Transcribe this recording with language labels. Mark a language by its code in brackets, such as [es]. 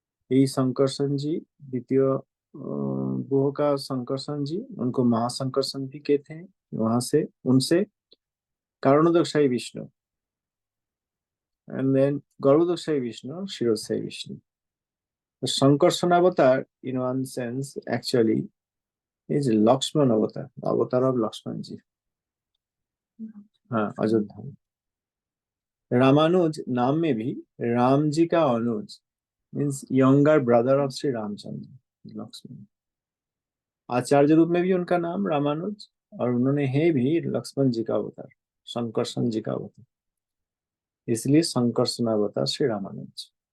[hi] यही संकर्षण जी द्वितीय भुव का संकर्षण जी, उनको महासंकर्षण भी कहते हैं। वहां से उनसे कारणोदकशाही विष्णु, [en] and then [hi] गरुड़ोदकशाही विष्णु, शिरोदशाही विष्णु। [en] संकर्षण अवतार in one sense actually is Lakshman avatar, avatar of Lakshman ji. [hi] हाँ, अयोध्या में। रामानुज नाम में भी राम जी का अनुज [en] means younger brother of [hi] Shri Ramchandra, Lakshman. आचार्य रूप में भी उनका नाम रामानुज, और उन्होंने है भी लक्ष्मण जी का अवतार, शंकरसन जी का अवतार, इसलिए शंकरसन अवतार श्री रामानुज।